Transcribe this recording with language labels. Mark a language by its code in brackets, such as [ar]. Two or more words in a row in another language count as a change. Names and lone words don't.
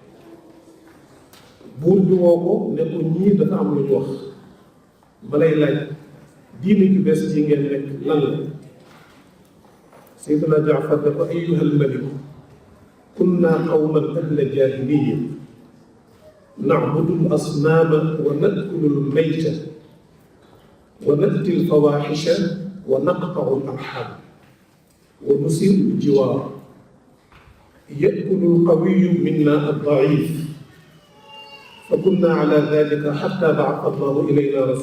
[wo] buur bi woo ko ne ko ñii dafa am lu ñu wax ma lay laaj diine ju bees ji ngeen nekk lan la Seydina Jaafar ne ko [ar] أيها الملك كنا قوما أهل جاهلية نعبد الأصنام ونأكل الميتة ونأتي الفواحش ونقطع الأرحام ونسيء الجوار يأكل القوي منا الضعيف فكنا على ذلك حتى بعث الله إلينا